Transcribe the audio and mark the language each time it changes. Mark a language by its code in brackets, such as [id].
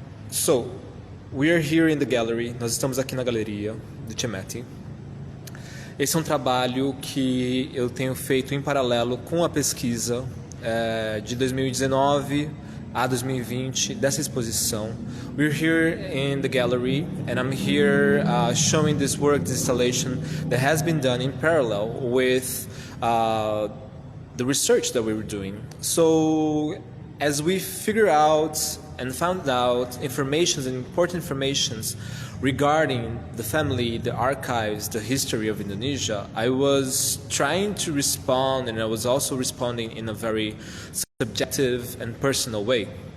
[en] So, we are here in the gallery. [pt] Nós estamos aqui na galeria do Cemeti. Esse é um trabalho que eu tenho feito em paralelo com a pesquisa de 2019 a 2020 dessa exposição. [en] We're here in the gallery and I'm here showing this work, this installation that has been done in parallel with the research that we were doing. So, as we figure out and found out important informations regarding the family, the archives, the history of Indonesia, I was trying to respond, and I was also responding in a very subjective and personal way.